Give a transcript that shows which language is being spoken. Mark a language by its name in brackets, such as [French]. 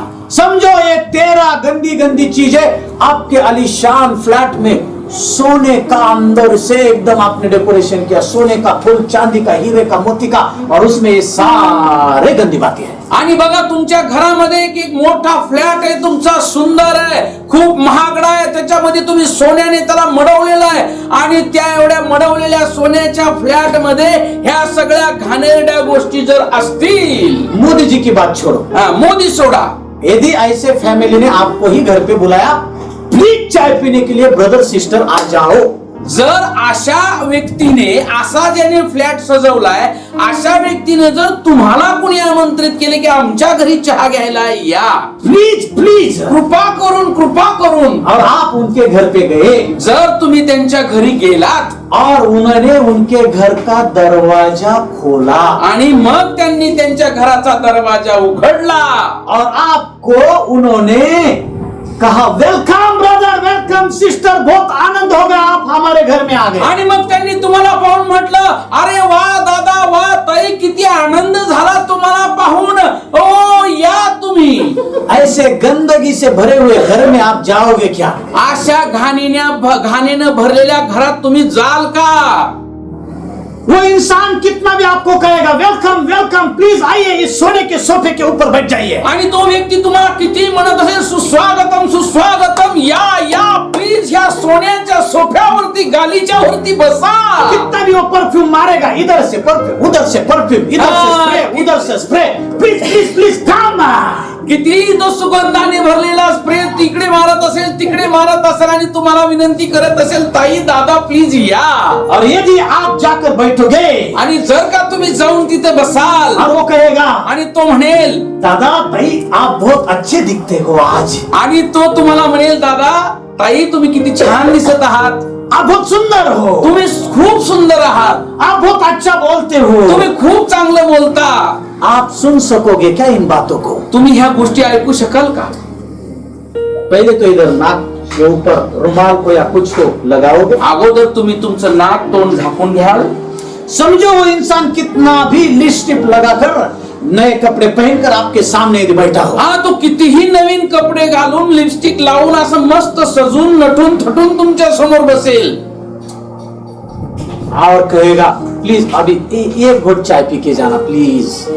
[Hindi] समझो ये 13 गंदी गंदी चीजें आपके आलीशान फ्लैट में सोने का अंदर से एकदम आपने डेकोरेशन किया, सोने का फूल, चांदी का, हीरे का, मोती का, और उसमें ये सारे गंदी बातें हैं. [Marathi] आणि बघा तुमच्या घरामध्ये एक मोठा फ्लॅट आहे तुमचा, सुंदर आहे, खूप महागडा आहे, त्याच्यामध्ये तुम्ही सोन्याने त्याला मडवलेला आहे आणि त्या एवढ्या मडवलेल्या सोन्याच्या फ्लॅट मध्ये ह्या सगळ्या घाणेरड्या गोष्टी जर असतील. [Hindi] मोदी जी की बात छोड़ो. [Marathi] मोदी सोडा. [Hindi] यदि ऐसे फैमिली ने आपको ही घर पे बुलाया, प्लीज चाय पीने के लिए ब्रदर सिस्टर आ जाओ. [Marathi] जर अशा व्यक्तीने, असा ज्याने फ्लॅट सजवलाय, अशा व्यक्तीने जर तुम्हाला कोणी आमंत्रित केले की आमच्या घरी चहा घ्यायला या, [English] please please, [Marathi] कृपा करून, [Hindi] और आप उनके घर पे गए, [Marathi] जर तुम्ही त्यांच्या घरी गेलात [Hindi] और उन्होंने उनके घर का दरवाजा खोला [Marathi] आणि मग त्यांनी त्यांच्या घराचा दरवाजा उघडला [Hindi] और आपको उन्होंने कहा [English] welcome brother, welcome sister, [Hindi] बहुत आनंद हो गया आप हमारे घर में आ गए. [Marathi] आणि मग त्यांनी तुम्हाला पाहून म्हटलं, अरे वा दादा, वा ताई, किती आनंद झाला तुम्हाला पाहून, ओ या तुम्ही. [Hindi] ऐसे गंदगी से भरे हुए घर में आप जाओगे क्या. [Marathi] अशा घाणीनं भरलेल्या घरात तुम्ही जाल का. [Hindi] वो इंसान कितना भी आपको कहेगा वेलकम वेलकम, प्लीज आइए इस सोने के सोफे के ऊपर बैठ जाइए. [Marathi] आणि तो व्यक्ती तुम्हाला किती म्हणत असेल सुस्वागतम सुस्वागतम, या प्लीज ह्या सोन्याच्या सोफ्यावरती, गालीच्या वरती बसा. [Hindi] कितना भी वो परफ्यूम मारेगा, इधर से परफ्यूम, उधर से परफ्यूम, इधर से स्प्रे, उधर से spray, [English] Please please please come. [Marathi] कितीही तो सुगंधाने भरलेला स्प्रे तिकडे मारत असेल, तिकडे मारत असेल आणि तुम्हाला विनंती करत असेल, ताई दादा प्लीज या. [Hindi] और यदि आप जाकर बैठोगे, [Marathi] आणि जर का तुम्ही जाऊन तिथे बसाल, [Hindi] और वो कहेगा, [Marathi] आणि तो म्हणेल [Hindi] दादा ताई आप बहुत अच्छे दिखते हो आज, [Marathi] आणि तो तुम्हाला म्हणेल, दादा ताई तुम्ही किती छान दिसत आहात, [Hindi] आप बहुत सुंदर हो, [Marathi] तुम्ही खूप सुंदर आहात, [Hindi] आप बहुत अच्छा बोलते हो, [Marathi] तुम्ही खूप चांगलं बोलता. [Hindi] आप सुन सकोगे क्या इन बातों को. [Marathi] तुम्ही ह्या गोष्टी ऐकू शकाल का. [Hindi] पहले तो इधर नाक के ऊपर रुमाल को या कुछ तो लगाओगे. [Marathi] अगोदर तुम्ही तुमचं नाक तोंड झाकून घ्याल. [Hindi] समझो वो इंसान कितना भी लिपस्टिक लगाकर नए कपड़े पहनकर आपके सामने यदि बैठा हो, [Marathi] हा, तो कितीही नवीन कपडे घालून लिपस्टिक लावून असं मस्त सजून नटून थटून तुमच्या समोर बसेल [Hindi] और कहेगा प्लीज अभी एक घोट चाय पी के जाना प्लीज,